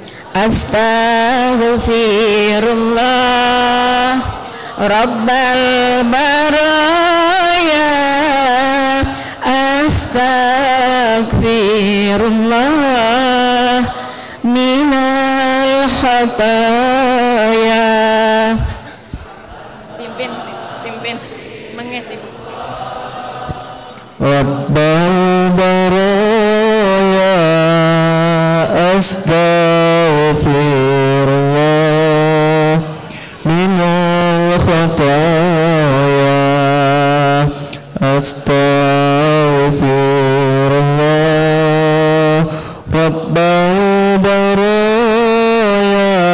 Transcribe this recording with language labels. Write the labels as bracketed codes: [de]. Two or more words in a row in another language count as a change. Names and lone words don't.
[ar] أستغفر الله رب البرايا، أستغفر الله من الخطايا. [id] Pimpin menges Ibu. [ar] رب البرايا, أستغفر الله من الخطايا، أستغفر الله رب البرايا,